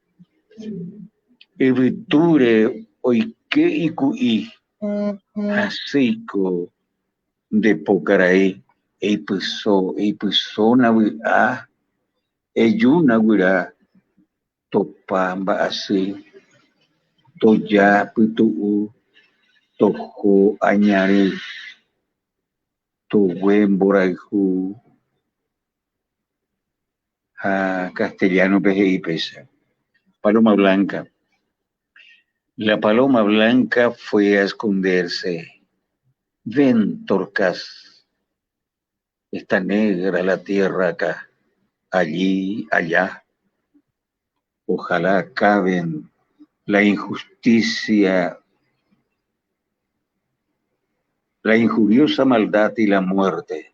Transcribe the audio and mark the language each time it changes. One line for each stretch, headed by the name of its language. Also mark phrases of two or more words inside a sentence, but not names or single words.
Guarani: yvytúre oike iku'i hasýiko ndepókarai eipysóna vy'a ejúna guyra topa mba'asy toja pytu'u toho añary togue mborayhu ha castellanope he'i péicha.
Spanish: Paloma blanca. La paloma blanca fue a esconderse. Ven, Torcas, está negra la tierra acá, allí, allá. Ojalá acaben la injusticia, la injuriosa maldad y la muerte.